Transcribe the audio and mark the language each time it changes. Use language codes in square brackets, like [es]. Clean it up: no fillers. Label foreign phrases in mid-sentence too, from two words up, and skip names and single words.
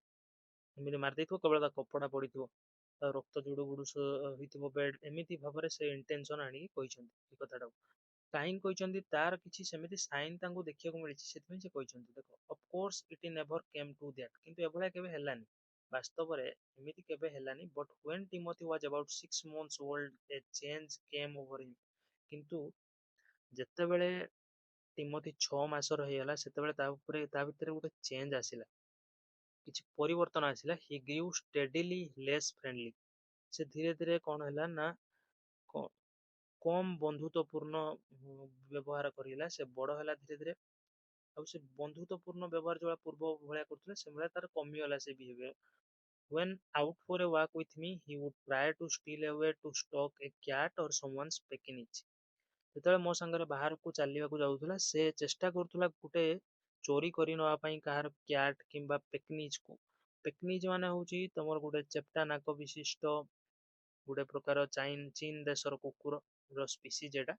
[or] ଏମିତି ମାରି ଦେଇଥିବ, କେବଳ ତା କପଡା ପଡିଥିବ, ତା ରକ୍ତ ଜୁଡୁ ବୁଡୁ ହେଇଥିବ ବେଡ। ଏମିତି ଭାବରେ ସେ ଇଣ୍ଟେନସନ ଆଣିକି କହିଛନ୍ତି ଏ କଥାଟାକୁ। କାହିଁକି କହିଛନ୍ତି, ତାର କିଛି ସେମିତି ସାଇନ ତାଙ୍କୁ ଦେଖିବାକୁ ମିଳିଛି, ସେଥିପାଇଁ ସେ କହିଛନ୍ତି। [en] ଦେଖ, of course it never came to that. [or] କିନ୍ତୁ ଏଭଳିଆ କେବେ ହେଲାନି, ବାସ୍ତବରେ ଏମିତି କେବେ ହେଲାନି। [en] but when Timothy was about 6 months old a change came over him. [or] କିନ୍ତୁ ଯେତେବେଳେ ଟିମୋଥି 6 ମାସର ହେଇଗଲା, ସେତେବେଳେ ତା ଭିତରେ ଗୋଟେ ଚେଞ୍ଜ ଆସିଲା, କିଛି ପରିବର୍ତ୍ତନ ଆସିଲା। [en] he grew steadily less friendly. [or] ସେ ଧୀରେ ଧୀରେ କଣ ହେଲା ନା, କମ ବନ୍ଧୁତ୍ୱପୂର୍ଣ୍ଣ ବ୍ୟବହାର କରିଲା। ସେ ବଡ ହେଲା ଧୀରେ ଧୀରେ, ଆଉ ସେ ବନ୍ଧୁତ୍ୱପୂର୍ଣ୍ଣ ବ୍ୟବହାର ଯୋଉଭଳିଆ ପୂର୍ବ ଭଳିଆ କରୁଥିଲେ, ସେଭଳିଆ ତାର କମିଗଲା ସେ ବିହେଭିୟର। [en] When out for a walk with me, he would try to steal away to stalk a cat or someone's pekinich। [or] ଯେତେବେଳେ ମୋ ସାଙ୍ଗରେ ବାହାରକୁ ଚାଲିବାକୁ ଯାଉଥିଲା, ସେ ଚେଷ୍ଟା କରୁଥିଲା ଗୋଟେ ଚୋରି କରି ନବା ପାଇଁ କାହାର କ୍ୟାଟ୍ କିମ୍ବା ପେକନିଜ କୁ। ପେକନିଜ ମାନେ ହଉଛି ତମର ଗୋଟେ ଚେପ୍ଟା ନାକ ବିଶିଷ୍ଟ ଗୋଟେ ପ୍ରକାର ଚୀନ ଦେଶର କୁକୁର ସ୍ପିସିଜ ଏଟା।